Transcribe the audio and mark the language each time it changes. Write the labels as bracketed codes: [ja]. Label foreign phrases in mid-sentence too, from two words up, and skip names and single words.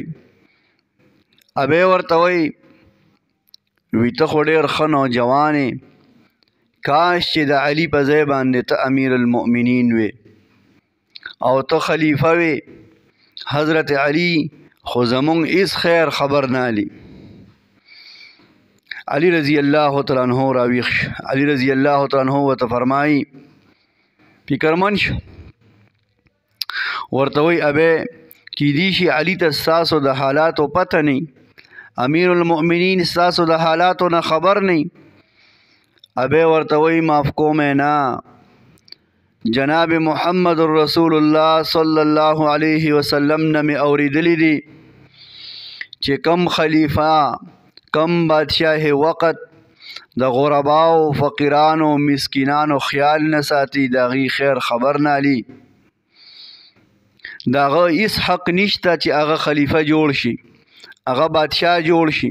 [ps] ابې ورته وایي وی ته خو ډېر ښه نوجوان یې، کاش چې د علي په ځای باندې ته امیر المؤمنین وې او ته خلیفه وې. حضرت علی خو زمونږ هېڅ خیر خبر نه علي. علی [ar] رضی اللہ تعالیٰ عنہ [ps] راویښ شو. علی [ar] رضی اللہ تعالیٰ عنہ [ps] ورته فرمایي فکرمند شو، ورته وایي ابې کیدی شي علي ته ستاسو د حالاتو پته نه، امیر المؤمنین ستاسو د حالاتو نه خبر نه. ابې ورته وایي معاف کومې نه، جناب محمد رسول الله [ar] صلی الله علیه وسلم [ps] نه مې اورېدلی دي چې کم خلیفه، کم بادشاہ وقت د غرباو، فقیرانو، مسکینانو خیال نه ساتي، د هغې خیر خبر نه علي، د هغه هېڅ حق نشته چې هغه خلیفه جوړ شي، هغه بادشاہ جوړ شي.